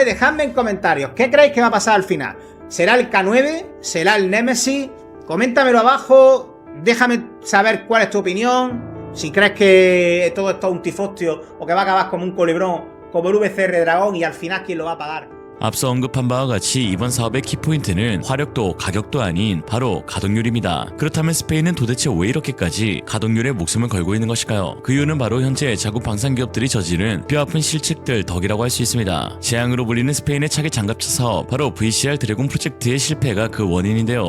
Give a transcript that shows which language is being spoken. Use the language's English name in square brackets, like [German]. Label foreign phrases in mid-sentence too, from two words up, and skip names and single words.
[Spanish] Dejadme en comentarios, ¿qué creéis que va a pasar al final? ¿Será el K9? ¿Será el Nemesis? Coméntamelo abajo, déjame saber cuál es tu opinión. Si crees que todo esto es un tifostio o que va a acabar como un culebrón, como el VCR Dragón y al final ¿quién lo va a pagar? [Korean] 앞서 언급한 바와 같이 이번 사업의 키포인트는 화력도 가격도 아닌 바로 가동률입니다. 그렇다면 스페인은 도대체 왜 이렇게까지 가동률에 목숨을 걸고 있는 것일까요? 그 이유는 바로 현재 자국 방산기업들이 저지른 뼈아픈 실책들 덕이라고 할 수 있습니다. 재앙으로 불리는 스페인의 차기 장갑차 사업, 바로 VCR 드래곤 프로젝트의 실패가 그 원인인데요.